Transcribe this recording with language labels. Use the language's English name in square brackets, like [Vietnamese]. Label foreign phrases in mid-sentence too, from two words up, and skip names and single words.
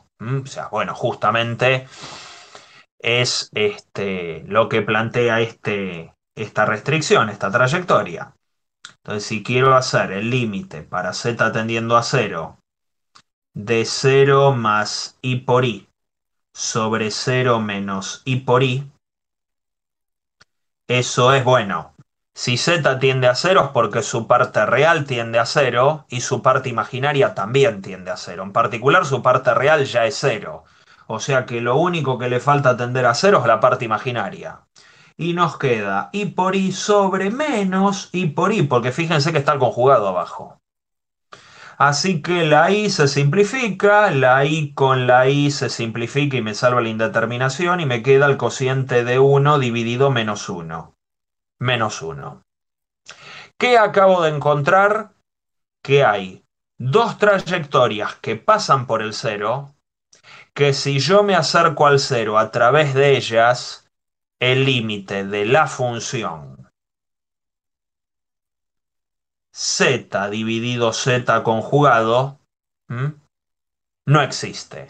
[Spanish] O sea, bueno, justamente es lo que plantea esta restricción, esta trayectoria. Entonces, si quiero hacer el límite para z tendiendo a 0 de 0 más i por i sobre 0 menos i por i, eso es bueno. Si z tiende a 0 es porque su parte real tiende a 0 y su parte imaginaria también tiende a 0. En particular, su parte real ya es 0. O sea que lo único que le falta tender a 0 es la parte imaginaria. Y nos queda i por i sobre menos i por i, porque fíjense que está el conjugado abajo. Así que la i se simplifica, la i con la i se simplifica y me salva la indeterminación y me queda el cociente de 1 dividido menos 1. Menos 1. ¿Qué acabo de encontrar? Que hay dos trayectorias que pasan por el 0, que si yo me acerco al 0 a través de ellas, el límite de la función z dividido z conjugado no existe.